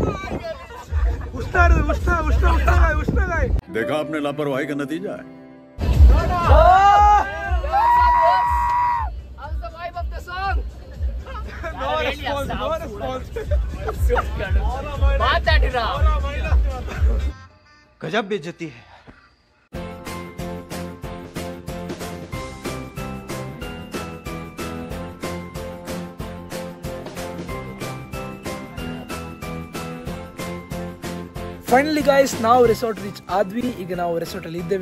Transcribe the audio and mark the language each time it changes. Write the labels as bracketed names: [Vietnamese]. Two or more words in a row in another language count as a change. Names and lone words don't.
[Hindi] देखा आपने लापरवाही का नतीजा है. गजब बेइज्जती है. [English] finally guys [Kannada] ನಾವು [English] resort reach [Kannada] ಆದ್ವಿ. ಈಗ ನಾವು ರೆಸಾರ್ಟ್ ಅಲ್ಲಿ ಇದ್ದೇವೆ.